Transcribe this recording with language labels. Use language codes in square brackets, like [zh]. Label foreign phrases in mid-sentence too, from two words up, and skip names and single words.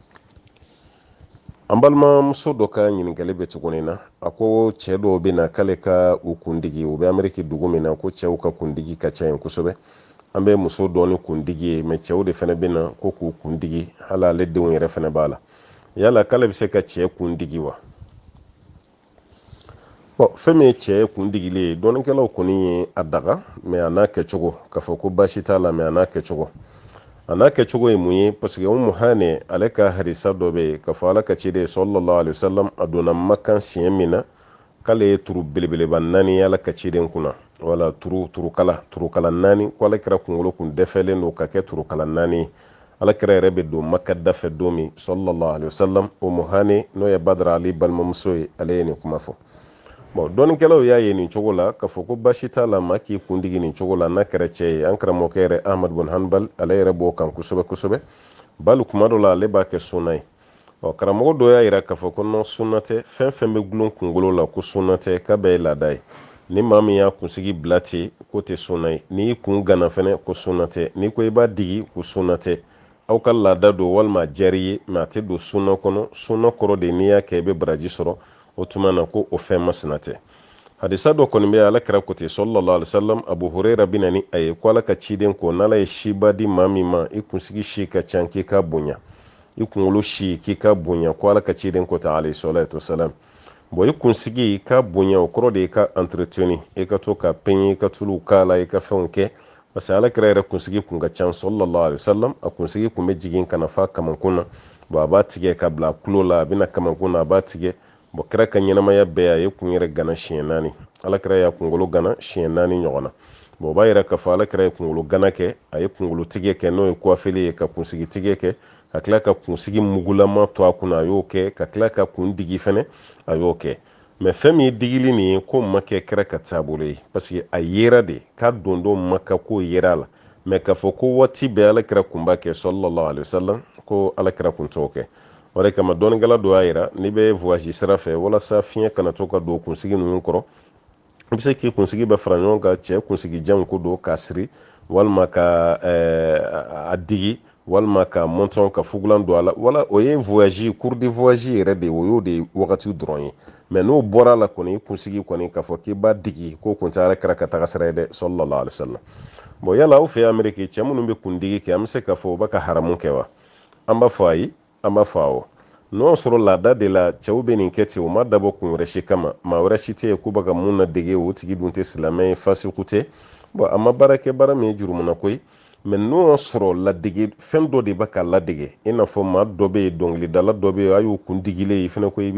[bm] an balimamuso dɔ ka ɲininkali bɛ tuguni na a ko cɛ dɔw bɛ na k'ale ka u kundigi u bɛ ameriki dugu min na ko cɛw ka kundigi ka ca yen kosɛbɛ an bɛ muso dɔɔni kundigi ye mɛ cɛw de fɛnɛ bɛ na ko k'u kundigi hali ale denw yɛrɛ fɛnɛ b'a la yala k'ale bɛ se ka cɛ kundigi wa fɛn min ye cɛ kundigili ye dɔɔnikɛlaw kɔni ye a daga mɛ a n'a kɛcogo k'a fɔ ko baasi t'a la mɛ a n'a kɛcogo ye mun ye [fr] parce que [bm] Umu Hani ale ka hadisa dɔ bɛ yen k'a fɔ ala ka ciden [ar] صلى الله عليه وسلم [bm] a donna Makan siɲɛ min na k'ale ye turu belebeleba 4 ye ala ka ciden kunna wala turukala 4 ko ale kɛra kunkolo kun dɛfɛlen don ka kɛ turukala 4 ye ala kɛra yɛrɛ bɛ don Maka dafɛ don min [ar] صلى الله عليه وسلم [bm] Umu Hani n'o ye Badara Ali balimamuso ye ale ye nin kuma fɔ dɔɔnikɛlaw y'a ye nin cogo la k'a fɔ ko baasi t'a la maa k'i kundigi nin cogo la n'a kɛra cɛ ye an karamɔgɔkɛ yɛrɛ Ahmad bin Hanbal ale yɛrɛ b'o kan kosɛbɛ kosɛbɛ bali kuma dɔ la ale b'a kɛ sunna ye karamɔgɔ dɔ y'a yira k'a fɔ ko non sunna tɛ fɛn fɛn bɛ gulon kunkolo la ko sunna tɛ k'a bɛɛ ye laada ye ni maa min y'a kunsigi bila ten ko tɛ sunna ye n'i kun gana fɛnɛ ko sunna tɛ n'i ko i b'a digi ko sunna tɛ aw ka laada don walima jɛri ye mɛ a tɛ don sunna kɔnɔ sunna kɔrɔ de n'i y'a kɛ i bɛ baraji sɔrɔ o tuma na ko o fɛn masina tɛ hadisa dɔ kɔni bɛ ala kɛra ko ten [ar] صلى الله عليه وسلم [bm] abu huraira bɛ na ni a ye ko ala ka ciden ko n'ala ye siba di maa min ma i kunsigi si ka ca k'i ka bonya i kunkolo si k'i ka bonya ko ala ka ciden ko ta [ar] عليه الصلاة والسلام [bm] bon i kunsigi ka bonya o kɔrɔ de i ka entreteni i ka to ka peɲe i ka tulu k'a la i ka fɛnw kɛ [fr] parce que [bm] ala kɛra yɛrɛ kunsigi kun ka ca [ar] صلى الله عليه وسلم [bm] a kunsigi kun bɛ jigin kana fa kamankun na bon a b'a tigɛ ka bila kulo la a bɛna kamankun na a b'a tigɛ bon kɛra ka ɲɛnamaya bɛɛ a ye kun yɛrɛ gana siɲɛ 4 ala kɛra y'a kunkolo gana siɲɛ 4 ɲɔgɔn na bon o b'a yɛrɛ k'a fɔ ala kɛra ye kunkolo gana kɛ a ye kunkolo tigɛ kɛ n'o ye coiffeli ye ka kunsigi tigɛ kɛ ka tila ka kunsigi mugulama to a kunna a y'o kɛ ka tila ka kun digi fɛnɛ a y'o kɛ mais fɛn min ye digili nin ye ko ma kɛ kɛra ka taabolo ye [fr] parce que [bm] a yera de k'a don ma ka ko yera la mais k'a fɔ ko waati bɛɛ ala kɛra kun b'a kɛ [ar] صلى الله عليه وسلم [bm] ko ala kɛra kun t'o kɛ o de kama dɔɔnikɛla dɔ y'a yira n'i bɛ voyage sira fɛ walasa fiɲɛ kana to ka don kunsigi ninnu kɔrɔ i bɛ se k'i kunsigi bɛ fara ɲɔgɔn kan cɛ kunsigi jan ko don k'a siri walima ka a digi walima ka monton ka fugulan don a la wala o ye [fr] voyage cours de voyage [bm] yɛrɛ de o y'o de wagati dɔrɔn ye mais n'o bɔra la kɔni kunsigi kɔni k'a fɔ k'i b'a digi ko kun tɛ ala kɛra ka taga sira ye dɛ [ar] صلى الله عليه وسلم [bm] bon yala aw fɛ Ameriki cɛ minnu bɛ kundigi kɛ an bɛ se k'a fɔ o bɛ ka haramu kɛ wa an b'a fɔ ayi an b'a fɔ awɔ n'o sɔrɔ laada de la cɛw bɛ nin kɛ ten o ma dabɔ kun wɛrɛ si kama maa wɛrɛ si tɛ yen k'u bɛ ka mun na dege o tigi dun tɛ silamɛ ye fasiku tɛ bon a ma baara kɛ baara min ye jurumuna ko ye mais n'o sɔrɔ ladege fɛn dɔ de bɛ ka ladege i n'a fɔ maa dɔ bɛ yen dɔnkilidala dɔ bɛ yen a y'o kun digilen ye fɛnɛ ko i